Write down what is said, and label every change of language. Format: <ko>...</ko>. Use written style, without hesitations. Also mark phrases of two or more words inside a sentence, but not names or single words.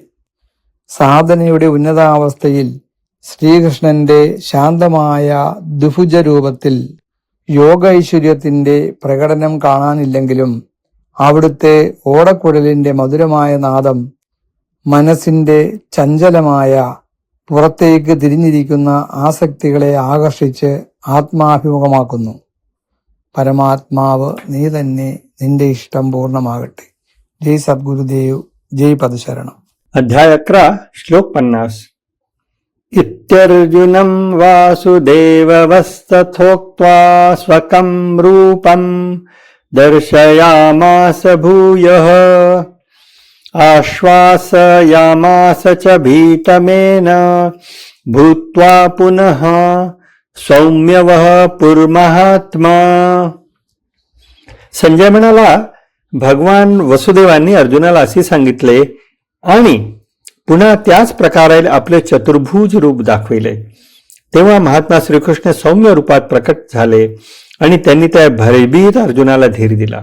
<ml>സാധനയുടെ ഉന്നതാവസ്ഥയിൽ ശ്രീകൃഷ്ണന്റെ ശാന്തമായ ദുഭുജ രൂപത്തിൽ യോഗ ഐശ്വര്യത്തിന്റെ പ്രകടനം കാണാനില്ലെങ്കിലും അവിടുത്തെ ഓടക്കുഴലിന്റെ മധുരമായ നാദം മനസ്സിന്റെ ചഞ്ചലമായ പുറത്തേക്ക് തിരിഞ്ഞിരിക്കുന്ന ആസക്തികളെ ആകർഷിച്ച് ആത്മാഭിമുഖമാക്കുന്നു. പരമാത്മാവ് നീ തന്നെ, നിന്റെ ഇഷ്ടം പൂർണ്ണമാകട്ടെ. ജയ് സദ്ഗുരുദേവ്, ജയ് പദശരണം.</ml> <sa>अध्याय 11 श्लोक 50 इत्यर्जुनं वासुदेवस्तथोक्त्वा स्वकं रूपं दर्शयामास भूयः आश्वासयामास च भीतमेन भूत्वा पुनः सौम्यवः पुर्महात्मा.</sa> <mr>संजय म्हणाला, भगवान वसुदेवांनी अर्जुनाला असे सांगितले आणि पुन्हा त्याच प्रकारे आपले चतुर्भुज रूप दाखविले. तेव्हा महात्मा श्रीकृष्ण सौम्य रूपात प्रकट झाले आणि त्यांनी त्या भयभीत अर्जुनाला धीर दिला.</mr>